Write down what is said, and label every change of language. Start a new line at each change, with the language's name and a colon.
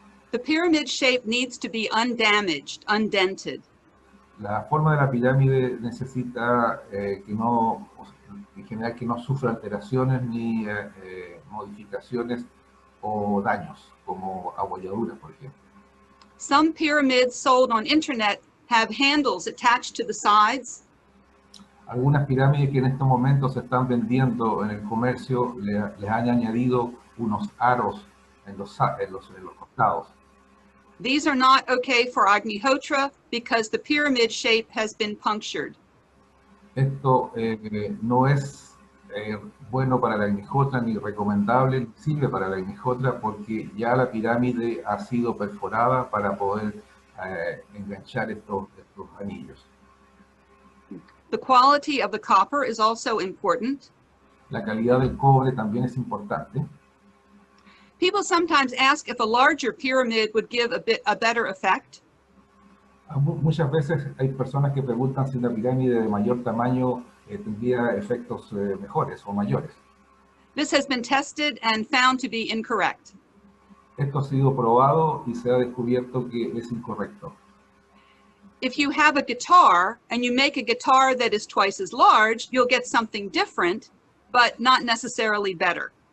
English: The pyramid shape needs to be undamaged, undented.
Spanish: La forma de la pirámide necesita en general que no sufra alteraciones ni modificaciones o daños, como abolladuras, por ejemplo.
English: Some pyramids sold on internet have handles attached to the sides.
Spanish: Algunas pirámides que en estos momentos se están vendiendo en el comercio les han añadido unos aros en los costados.
English: These are not okay for Agnihotra because the pyramid shape has been punctured.
Spanish: Esto no es bueno para la Agnihotra ni recomendable, ni sirve para la Agnihotra porque ya la pirámide ha sido perforada para poder enganchar estos anillos.
English: The quality of the copper is also important.
Spanish: La calidad del cobre también es importante.
English: People sometimes ask if a larger pyramid would give a better effect.
Spanish: Muchas veces hay personas que preguntan si una pirámide de mayor tamaño tendría efectos mejores o mayores.
English: This has been tested and found to be incorrect.
Spanish: Esto ha sido probado y se ha descubierto que es incorrecto.
English: If you have a guitar and you make a guitar that is twice as large, you'll get something different, but not necessarily better.